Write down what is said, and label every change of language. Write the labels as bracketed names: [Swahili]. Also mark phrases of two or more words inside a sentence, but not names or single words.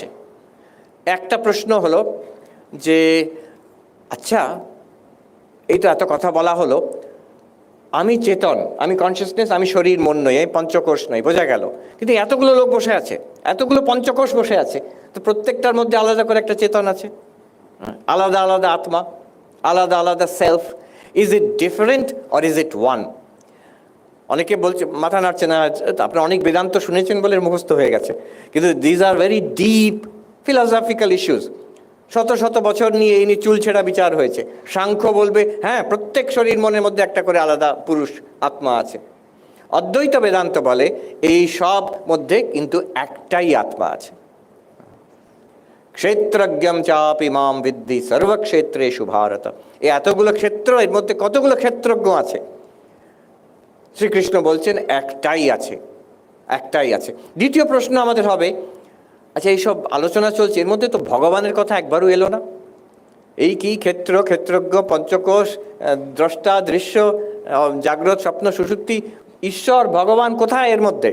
[Bangla] একটা প্রশ্ন হলো যে, আচ্ছা, এই তো এত কথা বলা হলো, আমি চেতন, আমি কনসিয়াসনেস, আমি শরীর মন নই, আমি পঞ্চকোষ নই, বোঝা গেল। কিন্তু এতগুলো লোক বসে আছে, এতগুলো পঞ্চকোষ বসে আছে, তো প্রত্যেকটার মধ্যে আলাদা করে একটা চেতন আছে, আলাদা আলাদা আত্মা, আলাদা আলাদা সেলফ। [English] Is it different or is it one? [Bangla] অনেকে বলছে, মাথা নাড়ছে না, আপনারা অনেক বেদান্ত শুনেছেন বলে মুখস্থ হয়ে গেছে, কিন্তু [English] these are very deep philosophical issues. [Bangla] শত শত বছর নিয়ে এই নিয়ে চুলছেড়া বিচার হয়েছে। সাংখ্য বলবে হ্যাঁ, প্রত্যেক শরীর মনের মধ্যে একটা করে আলাদা পুরুষ আত্মা আছে। অদ্বৈত বেদান্ত বলে এই সব মধ্যে কিন্তু একটাই আত্মা আছে। [Sanskrit] क्षेत्रज्ञम चापि माम विद्धि सर्वक्षेत्रेषु भारत। [Bangla] এই এতগুলো ক্ষেত্র, এর মধ্যে কতগুলো ক্ষেত্রজ্ঞ আছে? শ্রীকৃষ্ণ বলছেন একটাই আছে, একটাই আছে। দ্বিতীয় প্রশ্ন আমাদের হবে, আচ্ছা, এইসব আলোচনা চলছে, এর মধ্যে তো ভগবানের কথা একবারও এলো না। এই কি ক্ষেত্র, ক্ষেত্রজ্ঞ, পঞ্চকোষ, দ্রষ্টা, দৃশ্য, জাগ্রত, স্বপ্ন, সুষুপ্তি, ঈশ্বর, ভগবান কোথায় এর মধ্যে?